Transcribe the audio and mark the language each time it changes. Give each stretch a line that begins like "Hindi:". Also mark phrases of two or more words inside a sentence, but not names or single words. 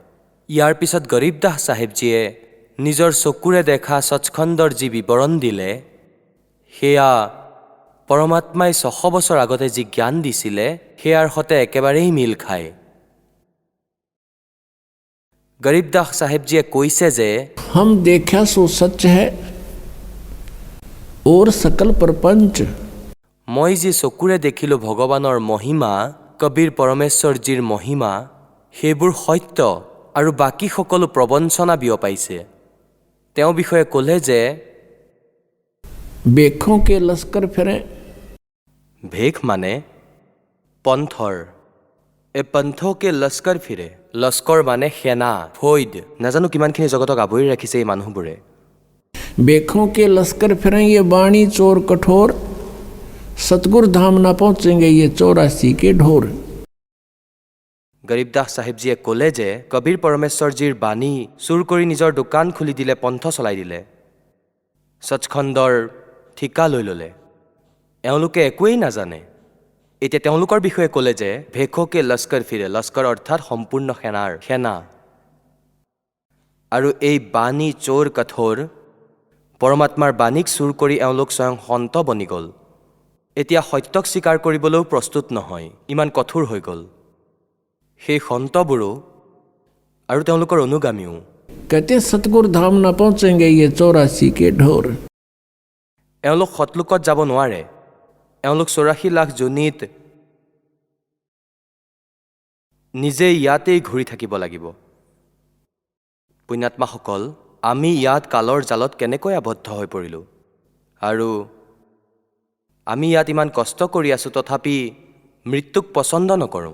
Assamese: ইয়াৰ পিছত গৰীবদাস চাহেবজীয়ে নিজৰ চকুৰে দেখা সচখণ্ডৰ যি বিৱৰণ দিলে সেয়া পৰমাত্মাই 600 বছৰ আগতে যি জ্ঞান দিছিলে সেয়াৰ সতে একেবাৰেই মিল খায়। গৰীবদাস চাহেবজীয়ে কৈছে যে
Hindi: हम देखा सो सच है और सकल प्रपंच।
Assamese: মই যি চকুৰে দেখিলোঁ ভগৱানৰ মহিমা, কবীৰ পৰমেশ্বৰজীৰ মহিমা, সেইবোৰ সত্য আৰু বাকী সকলো প্ৰবঞ্চনা বিয়পাইছে। তেওঁ বিষয়ে ক'লে যে
Hindi: बेखों के लश्कर फिरे।
Assamese: ভেখ মানে পন্থৰ।
Hindi: ये पंथ के लश्कर फिरे।
Assamese: লস্কৰ মানে সেনা, ফৈদ। নাজানো কিমানখিনি জগতক আৱৰি ৰাখিছে এই মানুহবোৰে।
Hindi: बेखों के लश्कर फिरे ये वाणी चोर कठोर, सतगुरु धाम ना पहुंचेंगे ये 84 के ढोर।
Assamese: গৰীবদাস চাহেবজীয়ে ক'লে যে কবীৰ পৰমেশ্বৰজীৰ বাণী চুৰ কৰি নিজৰ দোকান খুলি দিলে, পন্থ চলাই দিলে, সচখণ্ডৰ ঠিকা লৈ ল'লে। এওঁলোকে একোৱেই নাজানে। এতিয়া তেওঁলোকৰ বিষয়ে ক'লে যে
Hindi: भेख के लश्कर फिरे।
Assamese: লস্কৰ অৰ্থাৎ সম্পূৰ্ণ সেনা। আৰু এই বাণী চোৰ কঠোৰ, পৰমাত্মাৰ বাণীক চুৰ কৰি এওঁলোক স্বয়ং সন্ত বনি গ'ল। এতিয়া সত্যক স্বীকাৰ কৰিবলৈও প্ৰস্তুত নহয়, ইমান কঠোৰ হৈ গ'ল। সেই সন্তবোৰো আৰু তেওঁলোকৰ অনুগামীও
Hindi: कहते सतगुरु धाम ना पहुंचेंगे ये 84 के ढोर।
Assamese: এওঁলোক সতলোকত যাব নোৱাৰে। এওঁলোক 84 লাখ যোনিত নিজেই ইয়াতেই ঘূৰি থাকিব লাগিব। পুণ্যাত্মাসকল, আমি ইয়াত কালৰ জালত কেনেকৈ আবদ্ধ হৈ পৰিলোঁ, আৰু আমি ইয়াত ইমান কষ্ট কৰি আছোঁ, তথাপি মৃত্যুক পচন্দ নকৰোঁ।